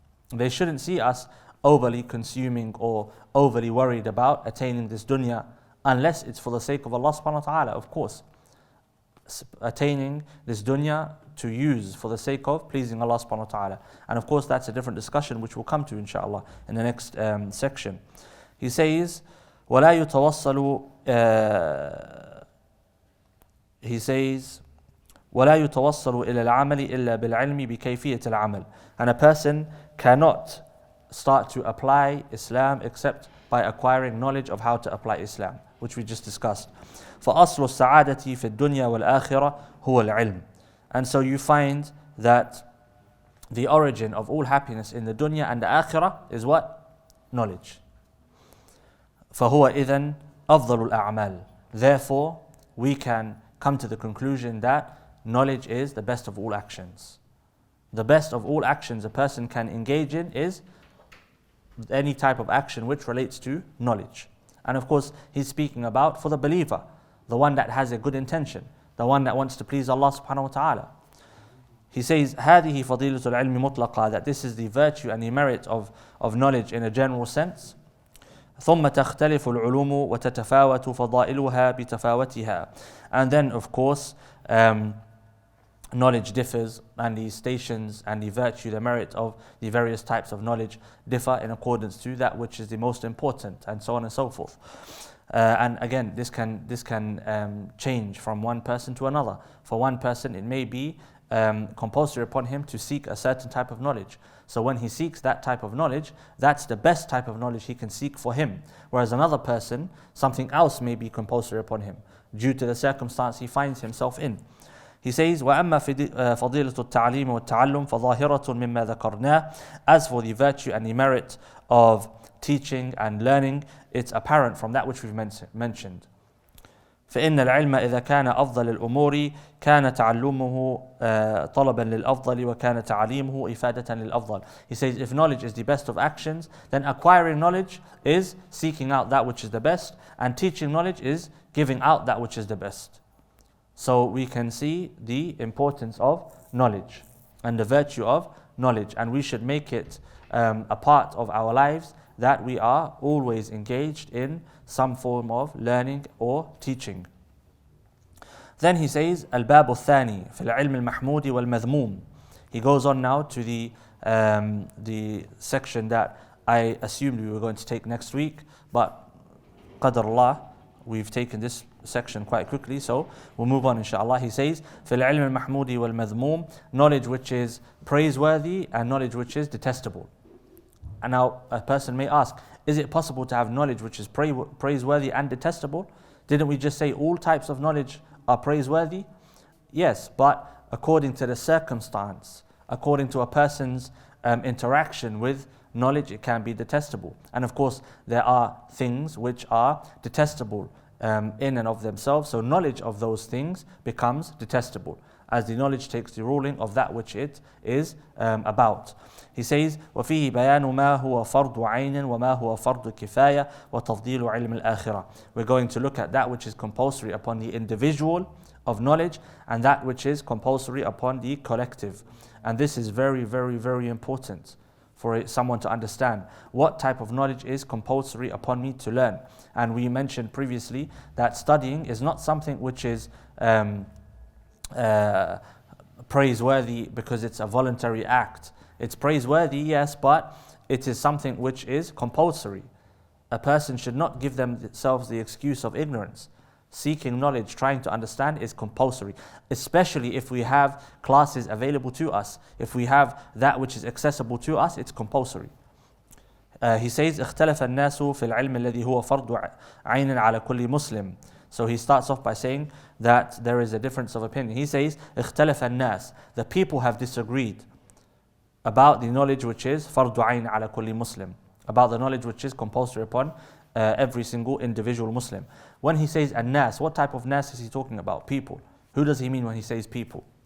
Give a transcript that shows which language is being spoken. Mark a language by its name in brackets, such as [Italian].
[English] They shouldn't see us overly consuming or overly worried about attaining this dunya, unless it's for the sake of Allah subhanahu wa ta'ala, of course. Attaining this dunya to use for the sake of pleasing Allah subhanahu wa ta'ala. And of course that's a different discussion which we'll come to inshallah in the next section. He says, [Arabic] وَلَا يُتَوَصَّلُ وَلَا يُتَوَصَّلُ إِلَى الْعَمَلِ إِلَّا بِالْعِلْمِ بِكَيْفِيَةِ الْعَمَلِ. [English] And a person cannot start to apply Islam except by acquiring knowledge of how to apply Islam, which we just discussed. [Arabic] فَأَصْلُ السَّعَادَةِ فِي الدُّنْيَا وَالْآخِرَةِ هُوَ الْعِلْمِ. [English] And so you find that the origin of all happiness in the dunya and the akhirah is what? Knowledge. [Arabic] فَهُوَ إِذَنْ أَفْضَلُ الْأَعْمَالِ. [English] Therefore, we can come to the conclusion that knowledge is the best of all actions. The best of all actions a person can engage in is any type of action which relates to knowledge. And of course, he's speaking about for the believer, the one that has a good intention, the one that wants to please Allah subhanahu wa ta'ala. He says, [Arabic] هذه فضيلة العلم مطلقة, [English] that this is the virtue and the merit of knowledge in a general sense. [Arabic] ثم تختلف العلوم وتتفاوت فضائلها بتفاوتها. [English] And then of course, knowledge differs, and the stations and the virtue, the merit of the various types of knowledge differ in accordance to that which is the most important, and so on and so forth. And again, this can change from one person to another. For one person, it may be compulsory upon him to seek a certain type of knowledge. So when he seeks that type of knowledge, that's the best type of knowledge he can seek for him. Whereas another person, something else may be compulsory upon him due to the circumstance he finds himself in. He says, [Arabic] وَأَمَّا فَضِيلَةُ التَّعْلِيمِ وَالتَّعَلُّمْ فَظَاهِرَةٌ مِمَّا ذَكَرْنَاهُ. [English] As for the virtue and the merit of teaching and learning, it's apparent from that which we've mentioned. [Arabic] فإن العلم إذا كان أفضل الأمور كان تعلمه طلبا للأفضل وكان تعليمه إفادة للأفضل. [English] He says if knowledge is the best of actions, then acquiring knowledge is seeking out that which is the best, and teaching knowledge is giving out that which is the best. So we can see the importance of knowledge and the virtue of knowledge, and we should make it a part of our lives that we are always engaged in some form of learning or teaching. Then he says, [Arabic] الباب الثاني في العلم المحمود والمذموم. [English] He goes on now to the section that I assumed we were going to take next week, but [Arabic] قدر الله, [English] we've taken this section quite quickly, so we'll move on inshallah. He says, [Arabic] في العلم المحمود والمذموم, [English] knowledge which is praiseworthy and knowledge which is detestable. And now a person may ask, is it possible to have knowledge which is praiseworthy and detestable? Didn't we just say all types of knowledge are praiseworthy? Yes, but according to the circumstance, according to a person's interaction with knowledge, it can be detestable. And of course, there are things which are detestable in and of themselves, so knowledge of those things becomes detestable, as the knowledge takes the ruling of that which it is about. He says, [Arabic] وَفِيهِ بَيَانُ مَا هُوَ فَرْضُ عَيْنٍ وَمَا هُوَ فَرْضُ كِفَايَةٍ وَتَفْضِيلُ عِلْمِ الْآخِرَةِ. [English] We're going to look at that which is compulsory upon the individual of knowledge and that which is compulsory upon the collective. And this is very, very, very important for someone to understand. What type of knowledge is compulsory upon me to learn? And we mentioned previously that studying is not something which is praiseworthy because it's a voluntary act. It's praiseworthy, yes, but it is something which is compulsory. A person should not give themselves the excuse of ignorance. Seeking knowledge, trying to understand is compulsory, especially if we have classes available to us. If we have that which is accessible to us, it's compulsory. He says, [Arabic] اختلف الناس في العلم الذي هو فرض عين على كل مسلم. [English] So he starts off by saying that there is a difference of opinion. He says, [Arabic] اختلف الناس. [English] The people have disagreed about the knowledge which is [Arabic] فرض عين على كل مسلم, [English] about the knowledge which is compulsory upon every single individual Muslim. When he says an-nas, what type of nas is he talking about? People. Who does he mean when he says people?